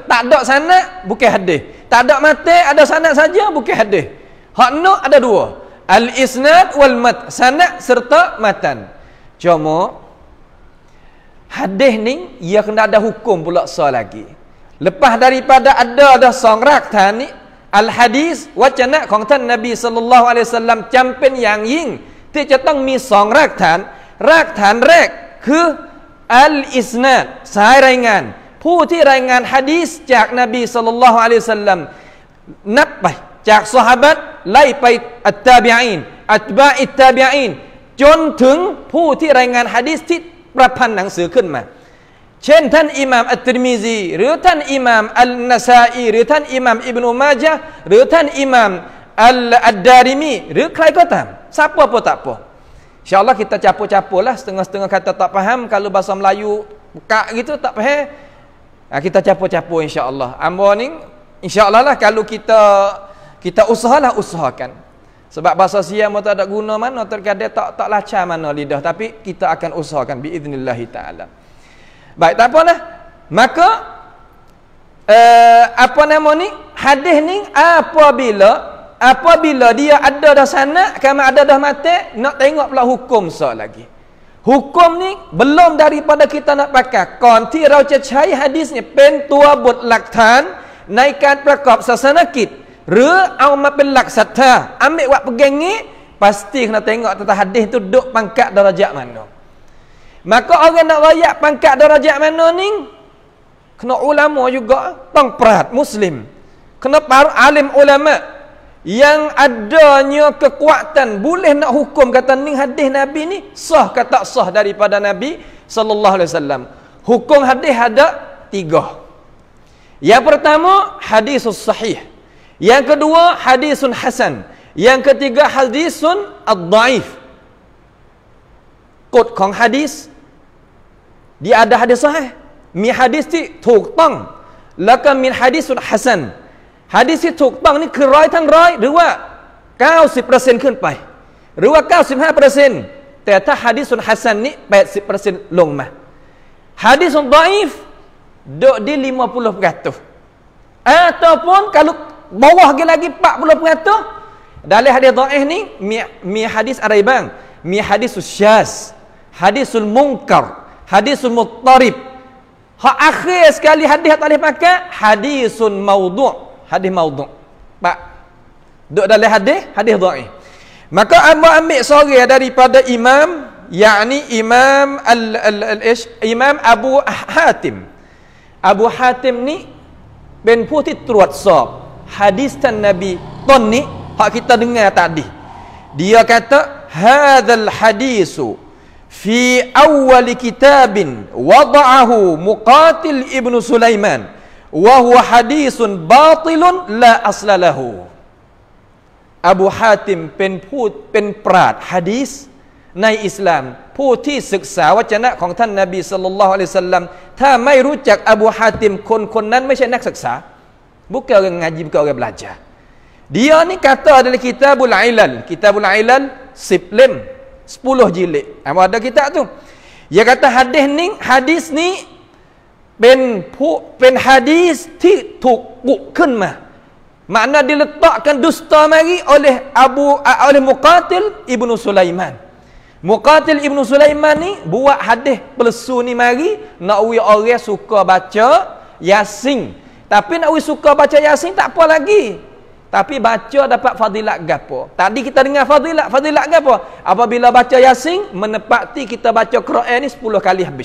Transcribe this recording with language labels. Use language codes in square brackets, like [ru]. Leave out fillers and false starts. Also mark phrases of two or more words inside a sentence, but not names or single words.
[ms] Tak ada sanad bukan hadis. Tak ada matan ada sanad saja bukan hadis. Hak nak ada dua. [ar] الإسناد والمتن. [ms] Sanad serta matan. Cuma hadis ni ia kena ada hukum pula sah lagi. Lepas daripada ada dah song raktan ni al-hadis wacana [th] ของท่านนบี [ar] صلى الله عليه وسلم [th] จำเป็นอย่างยิ่งที่จะต้องมี2รากฐานแรกคืออัลอิสนาดสายรายงานผู้ที่ราย งานหะดีษจากนบี [ar] صلى الله عليه وسلم [th] นับไปจากซอฮาบะห์ไล่ไป [ar] التابعين أتباع التابعين [th] จน ถึงผู้ที่รายงานหะดีษที่ประพันธ์หนังสือขึ้นมาเช่นท่านอิหม่ามอัตติรมิซีหรือท่าน อิหม่ามอัลนะซาอีหรือท่านอิหม่ามอิบนุมาญะห์หรือท่านอิหม่ามอัดดาริมีหรือใครก็ตาม [ms] siapa pun tak apa insyaallah kita campur-campurlah setengah-setengah kata tak faham kalau bahasa Melayu buka gitu tak faham kita campur-campur insyaallah ambo ni insyaallah lah kalau kita usahakan sebab bahasa siam tak ada guna mana terkadang tak lancar mana lidah tapi kita akan usahakan [ar] بإذن الله تعالى. [ms] Baik, tak apalah. Maka apa nama ni? Hadis ni apabila dia ada dah sanad, kama ada dah matan, nak tengok pula hukum sah lagi. Hukum ni belum daripada kita nak pakai. [th] ก่อนที่เราจะใช้หะดีษเนี่ยเป็นตัวบทหลักฐานในการประกอบศาสนกิจหรือเอามาเป็นหลักศรัทธา [ms] ambil buat pegang ni, pasti kena tengok tentang hadis tu duduk pangkat darjat mana. Maka orang nak rayak pangkat darjat mana ni kena ulama juga, tong perat muslim, kena para alim ulama yang adanya kekuatan boleh nak hukum kata ni hadis Nabi ni sah ke tak sah daripada Nabi [ar] صلى الله عليه وسلم. [ms] Hukum hadis ada 3. Yang pertama [ar] الحديث الصحيح, [ms] yang kedua [ar] حديث حسن, [ms] yang ketiga [ar] حديث الضعيف. [ms] Kod ของ hadis dia ada hadis sahih, [th] มีhadisที่ถูกต้องแล้วก็มี [ar] الحديث الحسن. [th] hadis ที่ถูกต้องนี่คือ100ทั้ง100หรือว่า 90% ขึ้นไปหรือว่า 95% แต่ถ้า [ar] الحديث الحسن [th] นี่ 80% ลงมา [ar] الحديث الضعيف [ms] duduk di 50% ataupun kalau bawah lagi 40%. Dalam hadis dhaif ni mi hadis ada bang, mi [ar] الحديث الشاذ, الحديث المنكر، الحديث المضطرب. [ms] Hak akhir sekali hadis tak boleh pakai [ar] حديث موضوع', [ms] hadis maudhu'. Pak duk dalam hadis dhaif. Maka ambil sorang daripada imam, yakni imam imam Abu Hatim. [th] Abu Hatim ni เป็นผู้ที่ตรวจสอบหะดีษท่านนบีต้นนี้ [ms] hak kita dengar tadi. Dia kata [ar] هذا الحديث في أول كتاب وضعه مقاتل بن سليمان وهو حديث باطل لا أصل له. [th] Abu Hatim เป็นปราชญ์หะดีษในอิสลามผู้ที่ศึกษาวจนะของท่านนบี [ar] صلى الله عليه وسلم [th] ถ้าไม่รู้จักอบูฮาติมคนนั้นไม่ใช่นักศึกษา [ms] bukan orang ngaji, bukan orang belajar. Dia ni kata adalah Kitabul Ilal 10 lem 10 jilid. Ada kitab tu. Dia kata hadis ni [th] เป็น hadis ที่ถูกกุขึ้นมา [ms] makna diletakkan dusta mari oleh Muqatil ibnu Sulaiman. Muqatil ibnu Sulaiman ni buat hadis palsu ni mari nak orang suka baca Yasin. Tapi nak suka baca Yasin tak apa lagi. Tapi baca dapat fadilat gapo. Tadi kita dengar fadilat gapo? Apabila baca Yasin menepati kita baca Quran ni 10 kali habis.